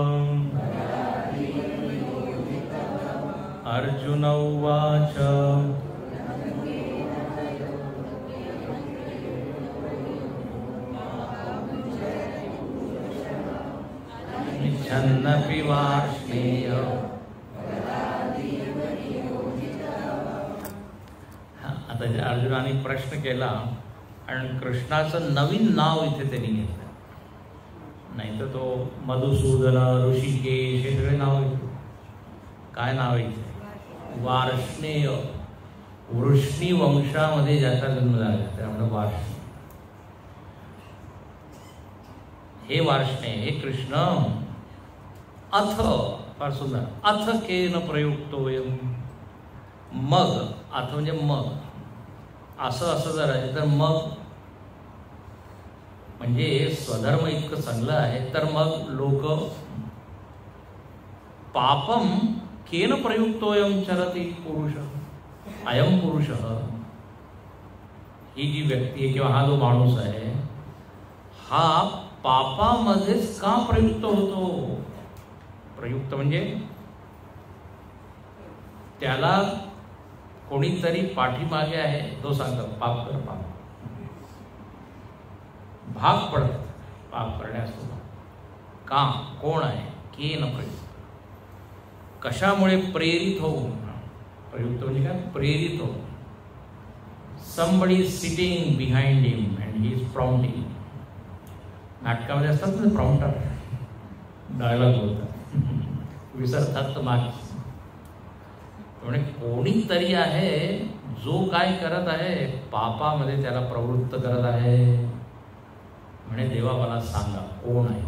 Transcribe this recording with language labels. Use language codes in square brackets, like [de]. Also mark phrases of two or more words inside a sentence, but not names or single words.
[sa] अर्जुन उवाच निच्छन्नपि वार्ष्णेय. [mr] आता अर्जुनाने प्रश्न केला आणि कृष्णाचं नवीन नाव इथे त्यांनी घेतलं. नाही तर तो मधुसूदन, ऋषिकेश हे सगळे नाव घेतले. काय नाव आहे? वार्ष्णेय. वृष्णी वंशामध्ये ज्याचा जन्म झाला त्यामुळे वार्ष्णेय. हे वार्ष्णेय, हे कृष्ण, अथ, फार सुंदर, [sa] अथ केन प्रयुक्तोऽयं. [mr] मग, अथ म्हणजे मग, असं जर आहे तर मग म्हणजे स्वधर्म इतकं चांगलं आहे तर मग लोक [sa] पापम केन प्रयुक्तोऽयं चरति पुरुष. अयम पुरुष, [mr] ही जी व्यक्ती आहे किंवा हा जो माणूस आहे हा पापामध्येच का प्रयुक्त होतो? प्रयुक्त म्हणजे त्याला कोणीतरी पाठीमागे आहे, तो सांगतो पाप कर, पाप भाग पडत पाप करण्यास. का? कोण आहे? [sa] केन प्रयुक्त. [mr] कशामुळे प्रेरित होऊन? प्रयुक्त म्हणजे काय? प्रेरित होऊन. [en] somebody is sitting behind him and he is prompting. [mr] नाटकामध्ये असतात ना प्रॉम्प्टर, डायलॉग बोलतात, विसरतात मागे. म्हणजे कोणीतरी आहे जो काय करत आहे, पापामध्ये त्याला प्रवृत्त करत आहे. म्हणे देवा मला सांगा कोण आहे?